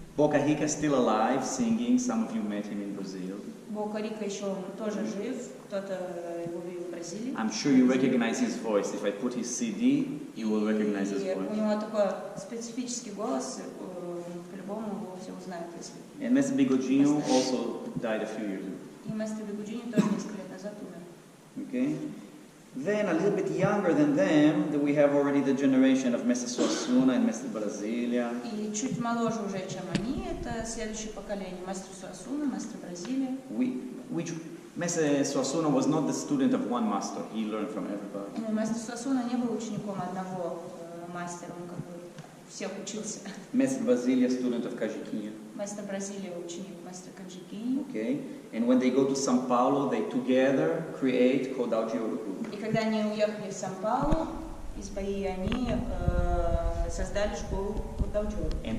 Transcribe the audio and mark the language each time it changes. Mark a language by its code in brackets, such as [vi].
[en] Boca Rica is still alive, singing. Some of you met him in Brazil. [ru] Бока Рика еще тоже жив, кто-то его видел в Бразилии. [en] I'm sure you recognize his voice. If I put his CD, you will recognize his voice. [ru] У него такой специфический голос, по-любому его все узнают, если. [en] And Mestre Bigodinho also died a few years ago. [ru] И мастер Бигудинho тоже несколько лет назад умер. [en] Okay. Then, a little bit younger than them, we have already the generation of Mestre Suassuna and Mestre Brasilia. [ru] И чуть моложе уже, чем они, это следующее поколение. Мастер Суассуна, мастер Бразилия. [en] Which Mestre Suassuna was not the student of one master. He learned from everybody. [ru] Мастер Суассуна не был учеником одного мастера, он как бы всех учился. [en] Mestre Brasilia, student of Cajiquinha. [ru] Мастер Бразилия, ученик мастера Каджикинho. [en] Okay. And when they go to São Paulo, they together create Cordal de Ouro Group. [ru] И когда они уехали в Сан-Паулу, из Баии, они создали школу Cordal de Ouro.